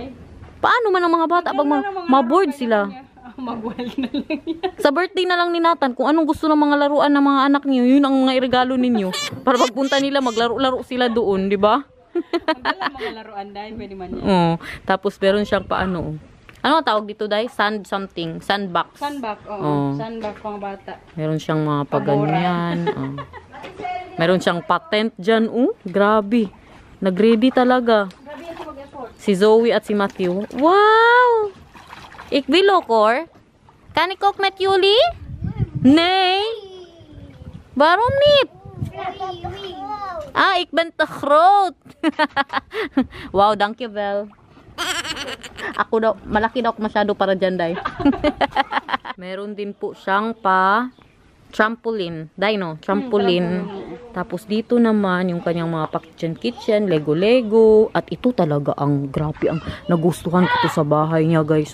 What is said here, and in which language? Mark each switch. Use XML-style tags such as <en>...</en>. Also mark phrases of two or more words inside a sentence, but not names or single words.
<tl>Paano man ang mga bata pag ma-board sila? Mag-wild na lang yan. Sa birthday na lang ni Nathan, kung anong gusto ng mga laruan ng mga anak niyo, yun ang mga irregalo ninyo. Para pagpunta nila, maglaro-laro sila doon, di ba? Magdala mga laruan, day. Pwede man yan. Tapos meron siyang paano, ano ang tawag dito, day?</tl> <en>Sand something. Sandbox.</en> <tl>Sandbox, oo. Sandbox pang bata. Meron siyang mga paganyan. Meron siyang patent dyan. Grabe. Nag-ready talaga. Si Zoe at si Matthew.</tl> <nl>Wow! Ik wil ook hoor. Kan ik ook met jullie? Nee. Waarom niet? Ik ben te groot. Wow, dankjewel.</nl> <tl>Ako daw, malaki daw ako masyado para dyan, day. Meron din po siyang trampoline. Day, no? Trampoline. Tapos dito naman, yung kanyang mga kitchen, Lego. At ito talaga ang grabe, ang nagustuhan ko to sa bahay niya, guys.</tl>